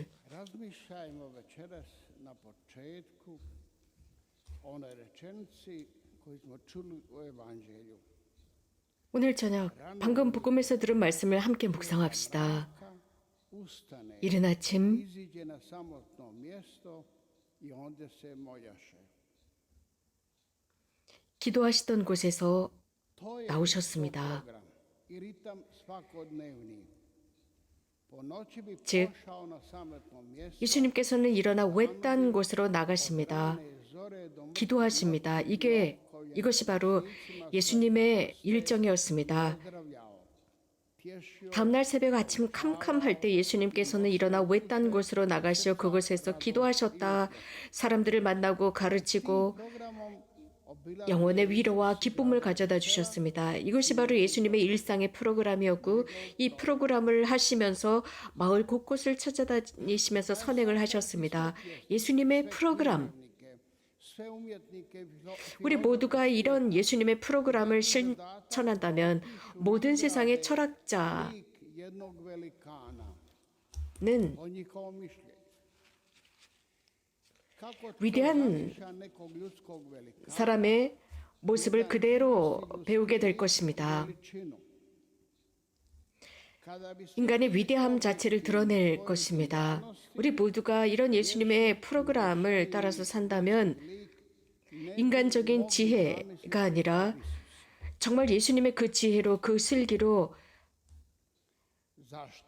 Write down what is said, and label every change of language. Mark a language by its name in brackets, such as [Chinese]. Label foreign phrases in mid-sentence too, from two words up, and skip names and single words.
[Croatian] Razmišljajmo večeras na početku one rečenici koju smo čuli u Evanđelju. [Korean] 오늘 저녁 방금 복음에서 들은 말씀을 함께 묵상합시다. [Croatian] Ustane, [Korean] 이른 아침 [Croatian] iziđe na samotno mjesto i ondje se moljaše. [Korean] 기도하시던 곳에서 [Croatian] To je [Korean] 나오셨습니다. [Croatian] program i ritam svakodnevni. Po noći bi [Korean] 즉, [Croatian] pošao na samotno mjesto. [Korean] 예수님께서는 일어나 외딴 곳으로 나가십니다. [Croatian] zore do [Korean] 기도하십니다. 이것이 바로 예수님의 일정이었습니다. [Croatian] pozdravljao. Tješio [Korean] 다음날 새벽 아침 캄캄할 때 예수님께서는 일어나 외딴 곳으로 나가시어 그곳에서 기도하셨다. 사람들을 만나고 가르치고 [Croatian] programom [Korean] 영혼의 위로와 기쁨을 가져다 주셨습니다. 이것이 바로 예수님의 일상의 프로그램이었고, 이 프로그램을 하시면서 마을 곳곳을 찾아다니시면서 선행을 하셨습니다. 예수님의 프로그램. [Croatian] sve umjetnike [Korean] 우리 모두가 이런 예수님의 프로그램을 실천한다면 모든 세상의 철학자는 [Croatian] jednog velikana o njihovom mišljenju. Kako [Korean] 위대한 [Croatian] razmišlja nekog ljudskog velikana [Korean] 사람의 모습을 그대로 배우게 될 것입니다. [Croatian] veličinu. Kada bi se [Korean] 인간의 위대함 자체를 드러낼 것입니다. 우리 모두가 이런 예수님의 프로그램을 따라서 산다면 인간적인 지혜가 아니라 정말 예수님의 그 지혜로, 그 슬기로, [Croatian] zašto?